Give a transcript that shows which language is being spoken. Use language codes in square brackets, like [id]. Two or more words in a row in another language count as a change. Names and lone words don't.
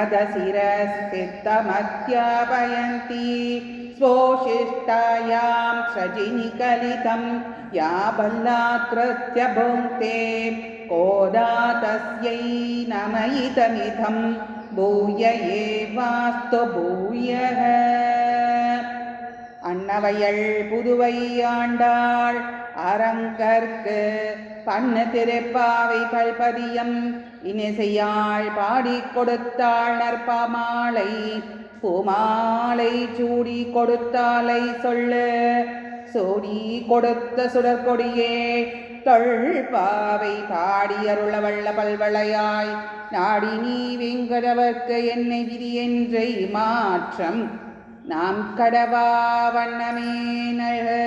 [sa] सदशिरस्थितमध्यापयन्ती स्वोशिष्टायां सृजिनिकलितं या बलात्कृत्य भुङ्क्ते कोदा तस्यै नमयितमिदं भूय एवास्तु भूयः. [ta] அன்னவயல் புதுவை ஆண்டாள் அரங்கற்கு பண்ணு திருப்பாவை பல்பதியம் இனிசையாள் பாடி கொடுத்தாள் நற்பாமாலை பூமாலை சூடி கொடுத்தாலை சொல்லு சூடி கொடுத்த சுடற்கொடியே தொல்பாவை பாடி அருளவள்ள பல்வளையாய் நாடி நீ வெங்கடவர்க்கு என்னை விதி என்றை மாற்றம் நாம் கடவா வண்ணமே நல்க.